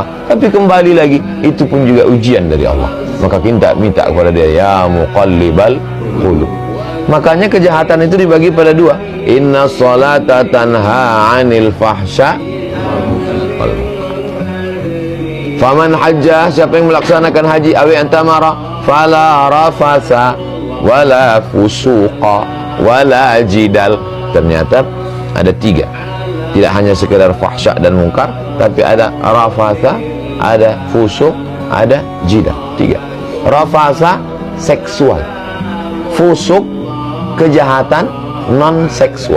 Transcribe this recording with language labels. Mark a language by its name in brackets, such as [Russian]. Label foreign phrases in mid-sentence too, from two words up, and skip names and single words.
[Indonesian] Tapi kembali lagi, itu pun juga ujian dari Allah. Maka kita minta kepada dia, [Arabic] يا مقلب القلوب. [Indonesian] Makanya kejahatan itu dibagi pada dua. [Arabic] إن الصلاة تنهى عن الفحشاء والمنكر. فمن حج, [Indonesian] siapa yang melaksanakan haji, [Arabic] أو اعتمر فلا رفث ولا فسوق ولا جدال. [Indonesian] Ternyata ada tiga. Tidak hanya sekedar fahsya dan munkar, tapi ada rafasa, ada fusuq, ada jidal. Tiga. Rafasa, seksual. Fusuq, kejahatan non seksual.